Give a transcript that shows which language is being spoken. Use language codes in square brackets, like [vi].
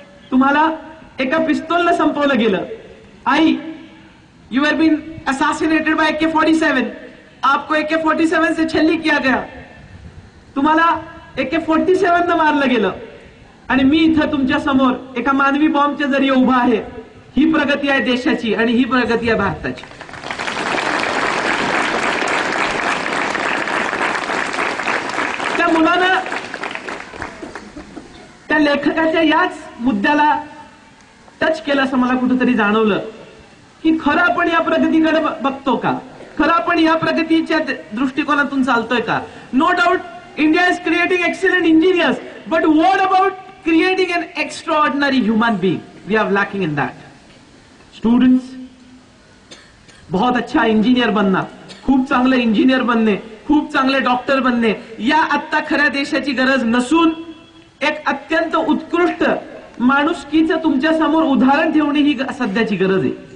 [mr] तुम्हाला एका पिस्तूलने संपवलं गेलं। [en] आई, you were been assassinated by AK-47. [hi] आपको AK-47 से छल्ली किया गया। [mr] तुम्हाला AK-47 ने मारलं गेलं आणि मी इथं तुमच्या समोर एका मानवी बॉम्बच्या जरिये उभा आहे। ही प्रगती आहे देशाची आणि ही प्रगती आहे भारताची। त्या मुलानं त्या लेखकाच्या याच मुद्द्याला टच केलं असं मला कुठेतरी जाणवलं की खरं आपण या प्रगतीकडे बघतो का, खरं आपण या प्रगतीच्या दृष्टिकोनातून चालतोय का। [en] No doubt India is creating excellent engineers, but what about creating an extraordinary human being? We are lacking in that. [mr] Students, [hi] बहुत अच्छा इंजिनियर बनना, [mr] खूप चांगले इंजिनियर बनणे, खूप चांगले डॉक्टर बनणे या आत्ता खऱ्या देशाची गरज नसून एक अत्यंत उत्कृष्ट माणुसकीचं तुमच्या समोर उदाहरण ठेवणे ही सध्याची गरज आहे।